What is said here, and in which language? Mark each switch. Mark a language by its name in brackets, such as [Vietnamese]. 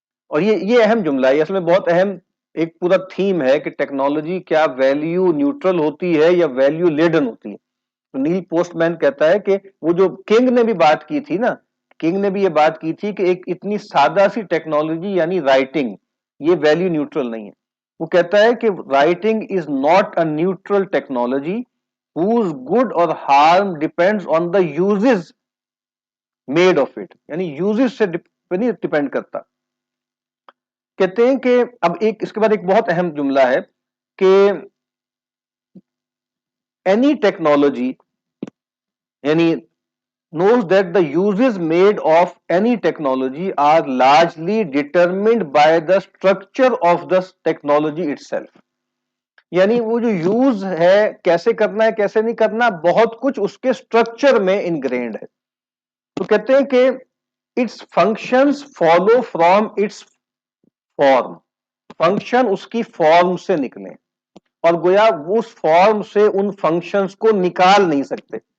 [Urdu] اور یہ اہم جملہ ہے، اصل میں بہت اہم ایک پورا تھیم ہے کہ ٹیکنالوجی کیا ویلیو نیوٹرل ہوتی ہے یا ویلیو لیڈن ہوتی ہے. تو نیل پوسٹ مین کہتا ہے کہ وہ جو کنگ نے بھی بات کی تھی نا، کنگ نے بھی یہ بات کی تھی کہ ایک اتنی سادہ سی ٹیکنالوجی یعنی رائٹنگ یہ ویلیو نیوٹرل نہیں ہے. وہ کہتا ہے کہ [English] Writing is not a neutral technology whose good or harm depends on the uses made of it. [Urdu] یعنی یوزز سے نہیں ڈیپینڈ کرتا. کہتے ہیں کہ اب ایک اس کے بعد ایک بہت اہم جملہ ہے کہ [English] any technology [Urdu] یعنی [English] knows that the uses made of any technology are largely determined by the structure of the technology itself. [Urdu] یعنی وہ جو یوز ہے کیسے کرنا ہے کیسے نہیں کرنا بہت کچھ اس کے سٹرکچر میں انگرینڈ ہے. تو کہتے ہیں کہ [English] its functions follow from its form, [Urdu] function اس کی فارم سے نکلیں اور گویا اس فارم سے ان فنکشنز کو نکال نہیں سکتے.